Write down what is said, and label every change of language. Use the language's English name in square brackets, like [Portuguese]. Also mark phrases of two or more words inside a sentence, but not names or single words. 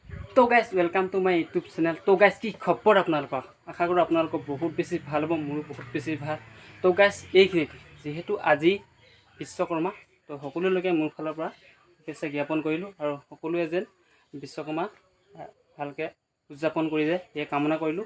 [English] to guys welcome to my YouTube channel. [Assamese] তো গাইস কি খবৰ আপোনালোকৰ আশা কৰোঁ আপোনালোকৰ বহুত বেছি ভাল হ'ব, মোৰো বহুত বেছি ভাল। তো গাইস এইখিনিতে যেহেতু আজি বিশ্বকৰ্মা, তো সকলোলৈকে মোৰ ফালৰ পৰা শুভেচ্ছা জ্ঞাপন কৰিলোঁ আৰু সকলোৱে যেন বিশ্বকৰ্মা ভালকৈ উদযাপন কৰি যায় এই কামনা কৰিলোঁ।